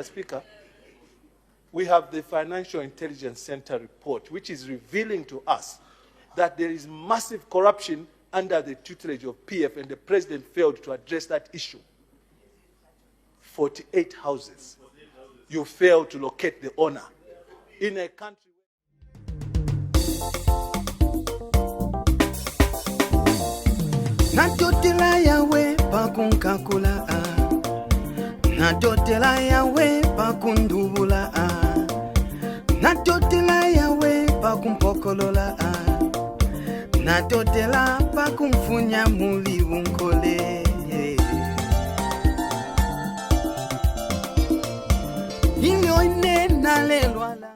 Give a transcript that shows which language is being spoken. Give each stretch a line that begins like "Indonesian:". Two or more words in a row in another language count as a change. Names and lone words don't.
English: Speaker, we have the Financial Intelligence Center report, which is revealing to us that there is massive corruption under the tutelage of PF, and the president failed to address that issue. 48 houses. You failed to locate the owner. In a country...
Bemba: Natotela yawe pakunkakula Natotela yawe pakundubula Natotela yawe pakumpokolola Natotela pakumfunya muli unkole Inyo ine nalelwa